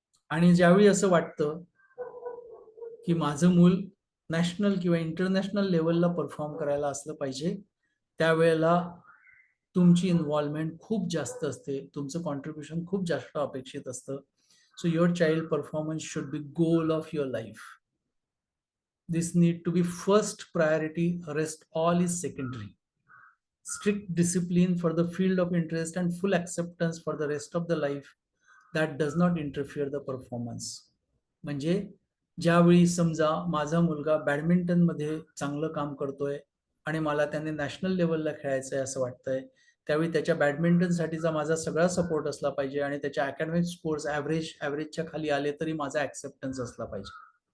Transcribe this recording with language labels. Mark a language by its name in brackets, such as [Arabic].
[Marathi] आणि ज्यावेळी असं वाटतं की माझं मूल नॅशनल किंवा इंटरनॅशनल लेवलला परफॉर्म करायला असलं पाहिजे, त्यावेळेला तुमची इन्व्हॉल्वमेंट खूप जास्त असते, तुमचं कॉन्ट्रीब्युशन खूप जास्त अपेक्षित असतं. [English] So your child performance should be goal of your life. This need to be first priority, rest all is secondary. Strict discipline for the field of interest and full acceptance for the rest of the life that does not interfere the performance. [Marathi] म्हणजे ज्यावेळी समजा माझा मुलगा बॅडमिंटनमध्ये चांगलं काम करतोय आणि मला त्याने नॅशनल लेवलला खेळायचं आहे असं वाटतंय, त्यावेळी त्याच्या बॅडमिंटनसाठीचा माझा सगळा सपोर्ट असला पाहिजे आणि त्याच्या अकॅडमिक स्कोर्स ॲव्हरेजच्या खाली आले तरी माझा ॲक्सेप्टन्स असला पाहिजे.